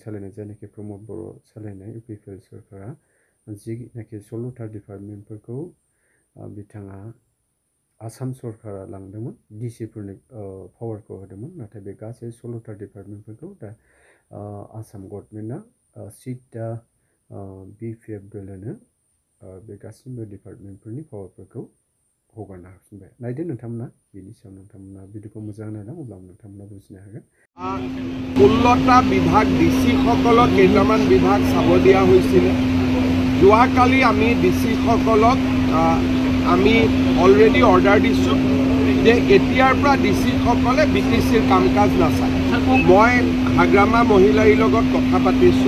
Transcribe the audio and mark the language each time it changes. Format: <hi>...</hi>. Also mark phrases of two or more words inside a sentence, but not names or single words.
<brx>सालायनाय जायनाखि प्रमद बर' सालायनाय इउपिपिएल सरकारा जिनाखि 16टा डिपार्टमेन्टफोरखौ बिथाङा आसाम सरकारा लांदोंमोन डिसिफोरनो पावारखौ होदोंमोन, नाथाय बे गासै 16टा डिपार्टमेन्टफोरखौ दा आसाम गभर्नमेन्टआ सिदा बिपिएफ दोलोनो बे गासिबो डिपार्टमेन्टफोरनि पावारफोरखौ हगारना होफिनबाय। नायदो नोंथांमोना बेनि सायाव नोंथांमोना भिडिअखौ मोजां नायलां अब्ला नोंथांमोना बुजिनो हागोन।</brx> <as>16টা বিভাগ ডিচিসকলক কেইটামান বিভাগ চাব দিয়া হৈছিল। যোৱাকালি আমি ডিচিসকলক আমি</as> <en>already order</en> <as>দিছোঁ যে এতিয়াৰ পৰা ডিচিসকলে বিটিচিৰ কাম কাজ নাচায়। মই হাগ্ৰামা মহিলাৰ লগত কথা পাতিছোঁ।</as>